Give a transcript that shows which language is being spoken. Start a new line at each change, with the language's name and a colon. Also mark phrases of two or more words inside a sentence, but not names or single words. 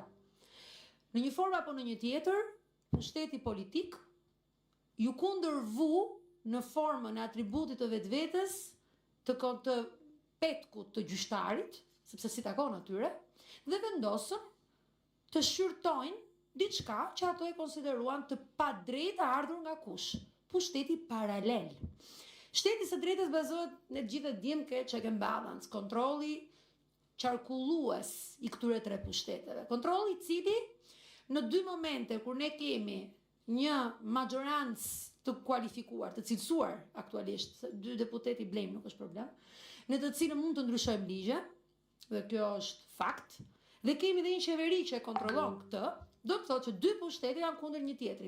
Albanian: Në një formë apo në një tjetër, pushteti politik ju kundërvu në formën e atributit të vetvetes të petkut të gjyqtarit, sepse si takon atyre, dhe vendosën të shqyrtojnë diçka që ato e konsideruan të padrejtë ardhur nga kush? Pushteti paralel. Shteti së drejtës bazohet në gjithë dim ke
English: check and balance,
Albanian: kontrolli qarkullues i këtyre 3 pushteteve. Kontrolli i cili në 2 momente kur ne kemi një majorancë të kualifikuar, të cilësuar aktualisht, 2 deputeti blejmë, nuk është problem, në të cilën mund të ndryshojmë ligje, dhe kjo është fakt, dhe kemi dhe një qeveri që e kontrollon këtë, do të thotë që 2 pushtete janë kundër një tjetri.